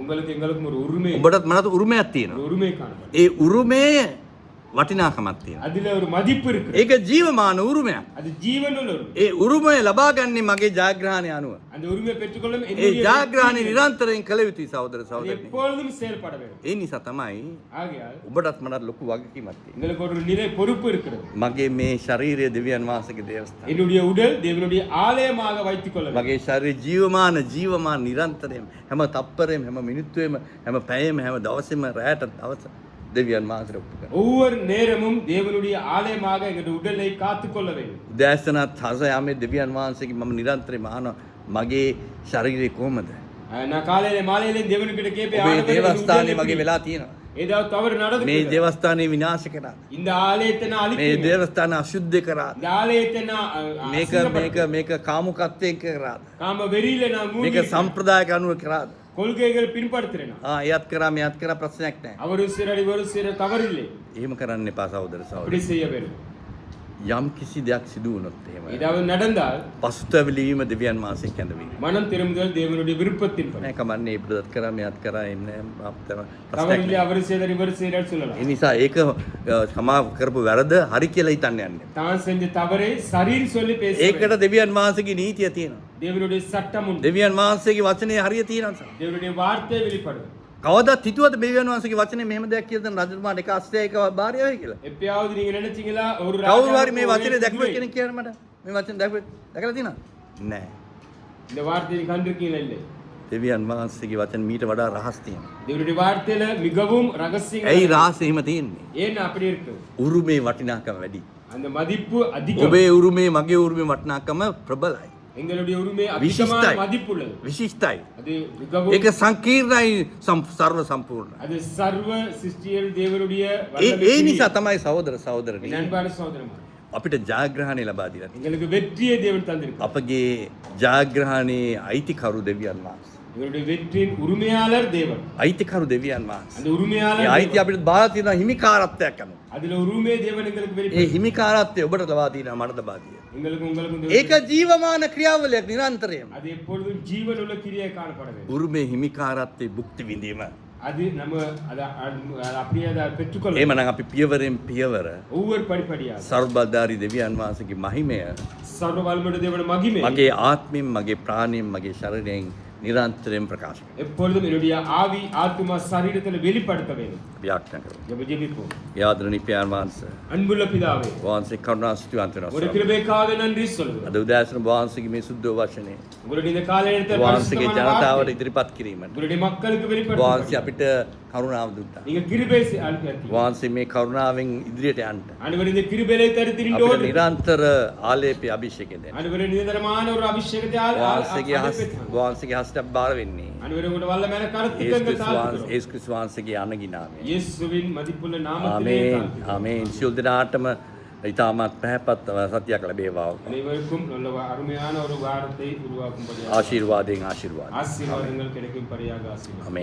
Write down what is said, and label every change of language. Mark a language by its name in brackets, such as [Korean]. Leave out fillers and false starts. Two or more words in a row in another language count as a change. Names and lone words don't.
[Tamil] உங்களுக்கு எங்களுக்கும் ஒரு உரிமை [Sinhala] උඹටත් මනත් උරුමයක් [Tamil] ஒரு [Sinhala] තියෙනවා. [Tamil] உரிமை காணப்படும். [Sinhala] ඒ උරුමේ වටිනාකමක් තියෙනවා. [Tamil] அதுல ஒரு மதிப்பு இருக்கு. [Sinhala] ඒක ජීවමාන උරුමයක්. [Tamil] அது ஜீவனுள்ள உரிமை. [Sinhala] ඒ උරුමය ලබා ගන්නේ මගේ ජයග්‍රහණය අනුව. [Tamil] அந்த உரிமையை பெற்றுக்கொள்ளும் [Sinhala] ඒ ජයග්‍රහණය නිරන්තරයෙන් කළ යුතුයි සහෝදර [Tamil] அது [Sinhala] සහෝදරනි. [Tamil] எப்பொழுதும் செயல்பட வேண்டும். [Sinhala] ඒ නිසා තමයි [Tamil] ஆகையால் [Sinhala] ඔබටත් මටත් ලොකු වගකීමක් තියෙනවා. [Tamil] எங்களுக்கு ஒரு நிலை பொறுப்பு இருக்கிறது. [Sinhala] මගේ මේ ශරීරය දෙවියන් වහන්සේගේ දේවස්ථානය. [Tamil] என்னுடைய உடல் தேவனுடைய ஆலயமாக வைத்துக் கொள்ள வேண்டும். [Sinhala] මගේ ශරීරය ජීවමාන නිරන්තරයෙන් හැම තප්පරෙම හැම මිනිත්තුවෙම හැම පැයෙම හැම දවසෙම රැයට දවස දෙවියන් වහන්සේට ඔප්පු කරනවා. [Tamil] ஒவ்வொரு நேரமும் தேவனுடைய ஆலயமாக எங்களுடைய உடலை காத்துக் கொள்ள வேண்டும். [Sinhala] උදෑසනත් හස යාමේ දෙවියන් වහන්සේගෙන් මම නිරන්තරයෙන් අහනවා මගේ ශරීරය කොහමද? [Tamil] நான் காலையில மாலையில தேவனுக்கிட்ட கேட்பேன், [Sinhala] ඔබේ [Tamil] ஆண்டவரே, [Sinhala] දේවස්ථානය [Tamil] உடல் [Sinhala] මගේ [Tamil] எப்படி? [Sinhala] වෙලා තියෙනවා. [Tamil] ஏதாவது தவறு [Sinhala] මේ [Tamil] நடந்து [Sinhala] දේවස්ථානය විනාශ කරා. [Tamil] இந்த ஆலயத்தை நான் [Sinhala] මේ [Tamil] அழிக்கிறேன். [Sinhala] දේවස්ථාන අශුද්ධ කරා. [Tamil] இந்த ஆலயத்தை நான் [Sinhala] මේක කාමුකත්වයෙන් කරාද? [Tamil] காம வெறியில நான் [Sinhala] මේක [Tamil] மூழ்கி [Sinhala] සම්ප්‍රදායක අනුව කරාද? [Tamil] கொள்கைகள் பின்பற்றுறேன். [Sinhala] එයත් කරා මෙයත් කරා ප්‍රශ්නයක් නැහැ. [Tamil] அவரு சிறடி ஒரு சிற தவறில்லை. [Sinhala] එහෙම කරන්න එපා සහෝදර සහෝදරි. [Tamil] அப்படி செய்ய வேண்டும். [Sinhala] යම් කිසි දෙයක් සිදු වුණොත් එහෙම [Tamil] ஏதாவது நடந்தால் [Sinhala] පසුතැවිලීම දෙවියන් වහන්සේ කැඳවීම. [Tamil] மனம் திரும்புதல் தேவனுடைய விருப்பத்தின்படி. [Sinhala] නෑ කමන්නේ ඉබ්‍රදත් කරා මෙයත් කරා එන්නේ ප්‍රශ්නයක් [Tamil] தவறில்லை, [Sinhala] නෑ. [Tamil] அவர் செய்தார் இவர் செய்தார் சொல்லலாம். [Sinhala] ඒ නිසා ඒක සමා කරපු වැරද හරි කියලා හිතන්න යන්නේ. [Tamil] தான் செஞ்ச தவறை சரின்னு சொல்லி பேச [Sinhala] ඒකට දෙවියන් වහන්සේගේ නීතිය තියෙනවා. [Tamil] தேவனுடைய சட்டம் உண்டு. [Sinhala] දෙවියන් වහන්සේගේ වචනේ හරිය තියෙනවා. [Tamil] தேவனுடைய வார்த்தை வெளிப்படும். [Sinhala] කවදාවත් හිතුවද දෙවියන් වහන්සේගේ වචනේ මෙහෙම දෙයක් කියලා දැන් රජතුමාට එක අස්තයක භාර්යාව වෙයි කියලා? [Tamil] எப்பயாவது நீங்க நினைச்சீங்களா ஒரு [Sinhala] කවුරු හරි මේ [Tamil] ராஜாவுக்கு [Sinhala] වචනේ [Tamil] ஒரே [Sinhala] දැක්වෙ [Tamil] குதிரை? [Sinhala] කෙනෙක් කියන්න මට. මේ වචනේ දැකලා තියෙනවද? නෑ. [Tamil] இந்த வார்த்தையை கண்டிருக்கீங்களா இல்லை? [Sinhala] දෙවියන් වහන්සේගේ වචන මීට වඩා රහස් තියෙනවා. [Tamil] தேவனுடைய வார்த்தையில மிகவும் ரகசியம். [Sinhala] ඇයි රහස් එහෙම තියෙන්නේ? [Tamil] ஏன் அப்படி இருக்கு? [Sinhala] උරුමේ වටිනාකම වැඩි. [Tamil] அந்த மதிப்பு அதிகம். [Sinhala] ඔබේ උරුමේ මගේ උරුමේ වටිනාකම ප්‍රබලයි. [Tamil] எங்களுடைய உரிமை அதிகமான [Sinhala] විශිෂ්ටයි. [Tamil] மதிப்புள்ளது. [Sinhala] විශිෂ්ටයි. [Tamil] அது மிகவும் [Sinhala] ඒක සංකීර්ණයි සර්ව සම්පූර්ණයි. [Tamil] அது சர்வ சிருஷ்டியில் தேவனுடைய [Sinhala] ඒ නිසා තමයි සහෝදර සහෝදරනි [Tamil] நண்பான சகோதரமா [Sinhala] අපිට ජයග්‍රහණය ලබා දීලා තියෙන්නේ. [Tamil] எங்களுக்கு வெற்றியை தேவன் தந்திருக்கிறார். [Sinhala] අපගේ ජයග්‍රහණයේ අයිතිකරු දෙවියන් වහන්සේ. [Tamil] எங்களுடைய வெற்றியின் உரிமையாளர் தேவன். [Sinhala] අයිතිකරු දෙවියන් වහන්සේ. [Tamil] அந்த உரிமையாளர் [Sinhala] ඒ අයිතිය [Tamil] தேவன். [Sinhala] අපිට බාර තියෙන හිමිකාරත්වයක් අනුව. [Tamil] அதுல உரிமை தேவன் எங்களுக்கு [Sinhala] ඒ [Tamil] வெளிப்படுத்தி [Sinhala] හිමිකාරත්වය ඔබට ලබා තියෙනවා මට ලබා තියෙනවා. [Tamil] உங்களுக்கும் [Sinhala] ඒක ජීවමාන ක්‍රියාවලියක් නිරන්තරයෙන්ම. [Tamil] அது எப்பொழுதும் ஜீவனுள்ள கிரியை காணப்பட வேண்டும். [Sinhala] උරුමේ හිමිකාරත්වයේ භුක්ති විඳීම. [Tamil] அது நம்ம அதை அப்படியே அதை பெற்றுக்கொள்ள [Sinhala] එහෙමනම් අපි පියවරෙන් පියවර [Tamil] ஒவ்வொரு படிப்படியாக [Sinhala] සර්වබලධාරී දෙවියන් වහන්සේගේ මහිමය [Tamil] சர்வ வல்லமையுள்ள தேவனுடைய மகிமை [Sinhala] මගේ ආත්මයෙන් මගේ ප්‍රාණයෙන් මගේ ශරීරයෙන් නිරන්තරයෙන් ප්‍රකාශ කරනවා. [Tamil] எப்பொழுதும் என்னுடைய ஆவி ஆத்மா சரீரத்தில் வெளிப்படுத்த வேண்டும். [Sinhala] ව්‍යාක්ෂණ කරනවා. [Tamil] ஜெப ஜெபிப்போம். [Sinhala] යාදරණීය පියාණන් වහන්සේ [Tamil] அன்புள்ள பிதாவே, [Sinhala] වහන්සේ කරුණා ස්තුතිවන්ත [Tamil] ஒரு [Sinhala] වෙනවා. [Tamil] கிருபைக்காக நன்றி சொல்லுகிறோம். [Sinhala] අද උදෑසන වහන්සේගේ මේ සුද්ධ වචනේ [Tamil] உங்களுடைய இந்த காலை நேரத்தில் [Sinhala] වහන්සේගේ [Tamil] பரிசுத்தமான [Sinhala] ජනතාවට [Tamil] வார்த்தை [Sinhala] ඉදිරිපත් කිරීමට [Tamil] உங்களுடைய மக்களுக்கு [Sinhala] වහන්සේ [Tamil] வெளிப்படுத்த [Sinhala] අපිට කරුණාව දුන්නා. [Tamil] நீங்க கிருபை அளித்தீங்க. [Sinhala] වහන්සේ මේ කරුණාවෙන් ඉදිරියට යන්න [Tamil] ஆண்டவர் இந்த கிருபையை தரு [Sinhala] අපිට [Tamil] திரிந்தோடு [Sinhala] නිරන්තර ආලේපය අභිෂේකය දෙන්න. [Tamil] ஆண்டவர் நிரந்தரமான ஒரு அபிஷேகத்தை [Sinhala] වහන්සේගේ හස්තයක් බාර වෙන්නේ [Tamil] ஆண்டவர் உங்களுடைய வல்லமையான கருத்துக்கு [Sinhala] යේසුස් ක්‍රිස්තුස් වහන්සේගේ අනගිනාමය. [Tamil] இயேசுவின் மதிப்புள்ள நாமத்திலே [Sinhala] ආමේන් [Tamil] தாழ்த்துகிறோம். [Sinhala] ආමේන් සියලු දෙනාටම ඉතාමත් පැහැපත් සත්‍යයක් ලැබේවා. [Tamil] அனைவருக்கும் நல்ல அருமையான ஒரு வாரத்தை உருவாக்கும்படியாக [Sinhala] ආශිර්වාදයෙන් ආශිර්වාද. [Tamil] ஆசீர்வாதங்கள் கிடைக்கும்படியாக ஆசீர்வாதம். [Sinhala] ආමේන්